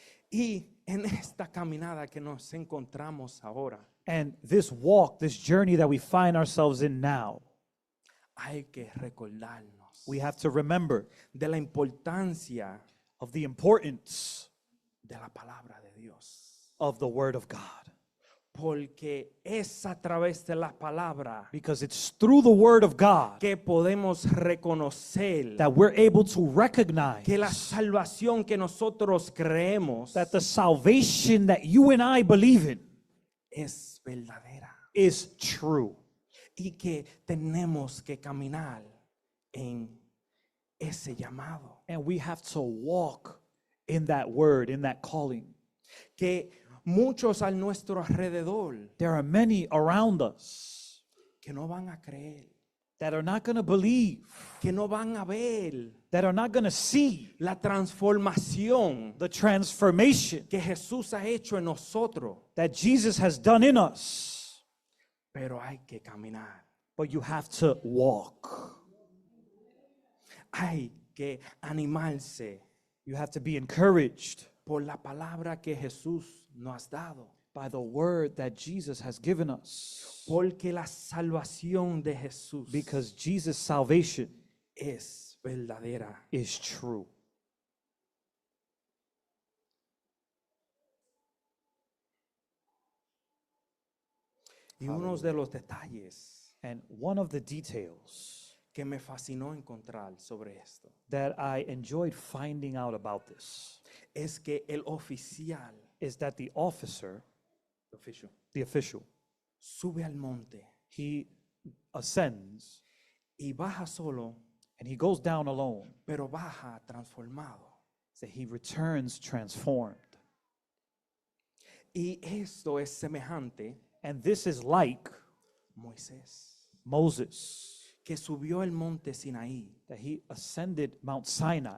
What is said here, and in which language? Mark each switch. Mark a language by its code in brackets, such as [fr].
[es] Y en esta caminada que nos encontramos ahora, [en] And this walk, this journey that we find ourselves in now, [es] hay que recordarnos [en] we have to remember [es] de la importancia [en] of the importance [es] de la palabra de Dios. [en] of the Word of God. [es] Porque es a través de la palabra [en] Because it's through the Word of God [es] que podemos reconocer [en] that we're able to recognize [es] que la salvación que nosotros creemos [en] that the salvation that you and I believe in [es] es verdadera [en] is true. [es] y que tenemos que caminar en ese llamado. [en] And we have to walk in that word, in that calling. [es] Que muchos a nuestro alrededor [en] There are many around us [es] que no van a creer, [en] that are not going to believe, [es] que no van a ver [en] that are not going to see [es] la transformación [en] the transformation [es] que Jesús ha hecho en nosotros, [en] that Jesus has done in us. [es] pero hay que caminar, [en] But you have to walk. [es] hay que animarse [en] You have to be encouraged [es] por la palabra que Jesús nos ha dado, [en] by the word that Jesus has given us. [es] porque la salvación de Jesús [en] Because Jesus' salvation [es] es verdadera. [en] is true. [es] Y uno de los detalles [en] And one of the details [es] que me fascinó encontrar sobre esto [en] that I enjoyed finding out about this [es] es que el oficial, [en] is that the officer, the official, [es] sube al monte [en] he ascends [es] y baja solo, [en] and he goes down alone. [es] pero baja transformado. [en] So he returns transformed. [es] Y esto es semejante [en] And this is like [es] Moisés, [en] Moses, [es] que subió el monte Sinaí [en] that he ascended Mount Sinai